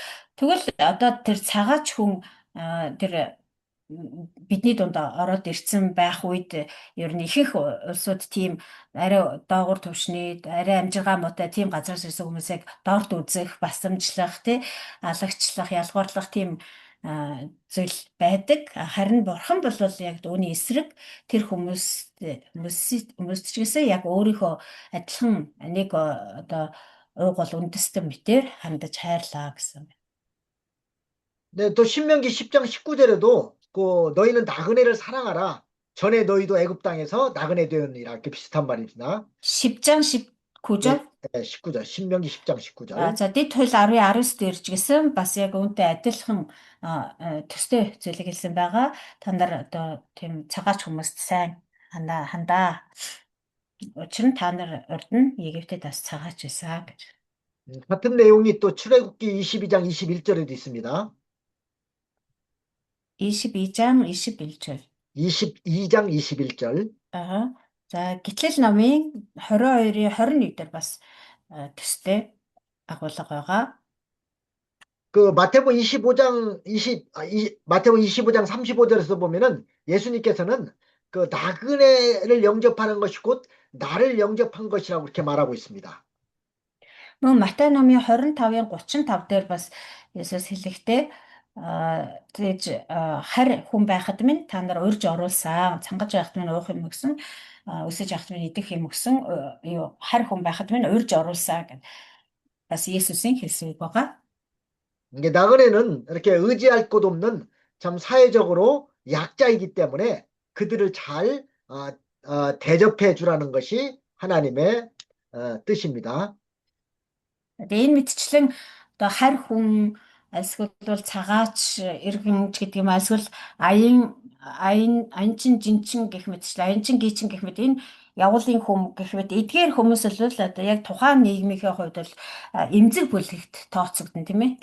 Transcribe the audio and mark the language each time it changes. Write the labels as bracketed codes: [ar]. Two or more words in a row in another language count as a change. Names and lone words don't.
[mn] Тэгвэл одоо тэр цагаач хүн тэр бидний дунд ороод ирсэн байх үед ер нь ихэнх улсууд тийм арай доогуур түвшний арай амжиргаа муутай тийм газраас ирсэн хүмүүсийг доорт үзэх, басамжлах тий алагчлах, ялгуурлах тийм зүйл байдаг. Харин бурхан бол яг үүний эсрэг тэр хүмүүстчээсээ яг өөрийнхөө адилхан нэг одоо уйгул үндэстэн мэтээр хандаж хайрлаа гэсэн. [ko] 네, 또 신명기 10장 19절에도 그 너희는 나그네를 사랑하라. 전에 너희도 애굽 땅에서 나그네 되었느니라. 이렇게 비슷한 말입니다. 10장 19절. 네, 19절. 신명기 10장 19절. [mn] За дэд хууль 10:19 дээр ч гэсэн бас яг үүнтэй адилхан төстэй зүйлийг хэлсэн байгаа. Та нар одоо тийм цагаач хүмүүст сайн хандаа. Учир нь та нар урд нь Египтэд бас цагаач байсан гэж. [ko] 같은 내용이 또 출애굽기 22장 21절에도 있습니다. 22장 21절. 22장 21절. [mn] За Гитлэл номын 22-ийн 21 дээр бас төстэй агуулга байгаа. [ko] 그 마태복음 25장 35절에서 보면은 예수님께서는 그 나그네를 영접하는 것이 곧 나를 영접한 것이라고 이렇게 말하고 있습니다. [mn] Мөн Матай номын 25-ын 35 дээр бас Есүс хэлэхдээ тэгж харь хүн байхад минь та нар урьж оруулсан, цангаж байхад минь уух юм өгсөн, өсөж явахад минь идэх юм өгсөн, харь хүн байхад минь урьж оруулсан гэдэг бас Есүсийн хэлсэн үг байгаа. [ko] 이게 나그네는 이렇게 의지할 곳 없는 참 사회적으로 약자이기 때문에 그들을 잘 대접해 주라는 것이 하나님의 뜻입니다. [mn] Энэ мэтчлэн одоо харь хүн эсвэл цагаач иргэн ч гэдэг юм эсвэл аянчин жинчин гэх мэтчлэн аянчин гичин гэх мэт энэ явуулын хүм гэх мэт эдгээр хүмүүс л одоо яг тухайн нийгмийнхээ хувьд бол эмзэг бүлэгт тооцогдсон тийм ээ.